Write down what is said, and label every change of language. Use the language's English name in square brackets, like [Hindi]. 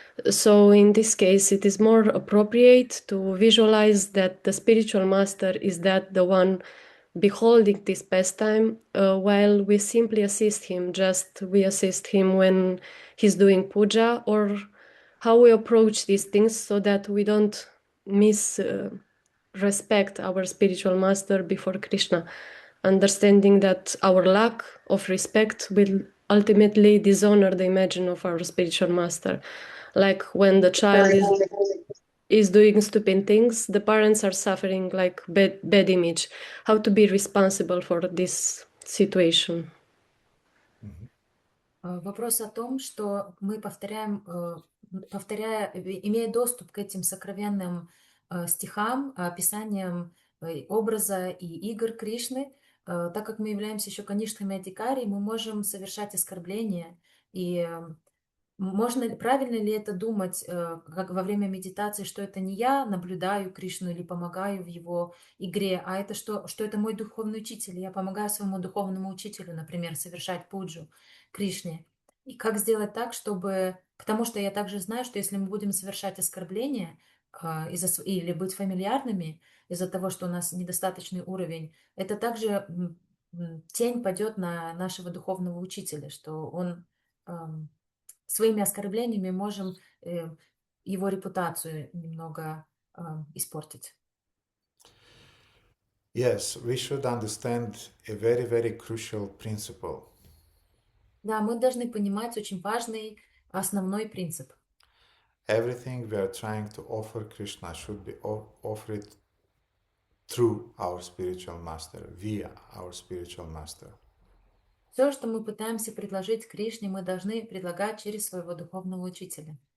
[English] So in this case, it is more appropriate to visualize that the spiritual master is the one beholding this pastime, while we simply assist him, we assist him when he's doing puja, or how we approach these things so that we don't respect our spiritual master before Krishna, understanding that our lack of respect will ultimately dishonor the image of our spiritual master. Like when the child is doing stupid things, the parents are suffering like bad image. How to be responsible for this situation? [Russian] Вопрос о том, что мы повторяем, имея доступ к этим сокровенным стихам, описаниям образа и игр Кришны, так как мы являемся еще канишками Адикари, мы можем совершать оскорбления. И правильно ли это думать как во время медитации, что это не я наблюдаю Кришну или помогаю в его игре, а это что это мой духовный учитель, и я помогаю своему духовному учителю, например, совершать пуджу Кришне. И как сделать так, чтобы... Потому что я также знаю, что если мы будем совершать оскорбления или быть фамильярными из-за того, что у нас недостаточный уровень, это также тень падет на нашего духовного учителя, что он своими оскорблениями можем его репутацию немного испортить. [English] Yes, we should understand a very, very crucial principle. [Russian] Да, мы должны понимать очень важный основной принцип. [English] Everything we are trying to offer Krishna should be offered through our spiritual master, via our spiritual master. [Russian] Все, что мы пытаемся предложить Кришне, мы должны предлагать через своего духовного учителя.